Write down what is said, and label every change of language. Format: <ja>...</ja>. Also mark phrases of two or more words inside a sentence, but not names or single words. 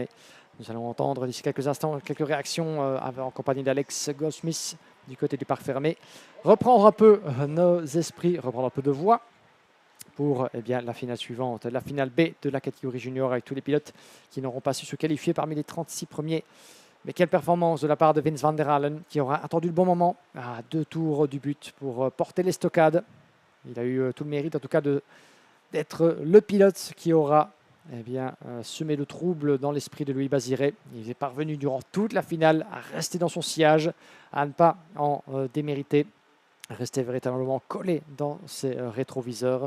<fr>Nous allons entendre d'ici quelques instants quelques réactions en compagnie d'Alex Goldschmidt du côté du parc fermé. Reprendre un peu nos esprits, reprendre un peu de voix pour eh bien, la finale suivante, la finale B de la catégorie junior avec tous les pilotes qui n'auront pas su se qualifier parmi les 36 premiers. Mais quelle performance de la part de Vince van der Allen qui aura attendu le bon moment à 2 tours du but pour porter l'estocade. Il a eu tout le mérite en tout cas d'être le pilote qui aura eh bien, semé le trouble dans l'esprit de Louis Baziré. Il est parvenu durant toute la finale à rester dans son sillage, à ne pas en démériter, à rester véritablement collé dans ses rétroviseurs.</fr>